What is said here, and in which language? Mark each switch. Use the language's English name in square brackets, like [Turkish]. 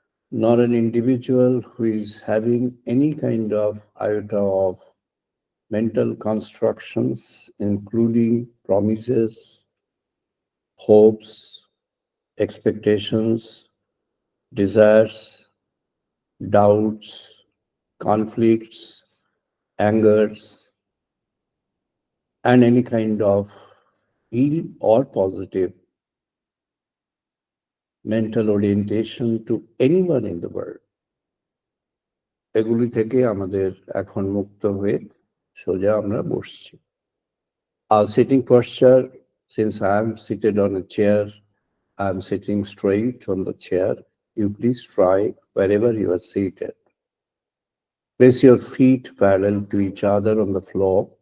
[English] nor an individual who is having any kind of iota of mental constructions, including promises, hopes, expectations, desires, doubts, conflicts, angers, and any kind of ill or positive mental orientation to anyone in the world. [Bangla] এগুলি থেকে আমাদের এখন মুক্ত হয়ে সোজা আমরা বসছি। [English] Our sitting posture, since I am seated on a chair, I am sitting straight on the chair. You please try wherever you are seated. Place your feet parallel to each other on the floor.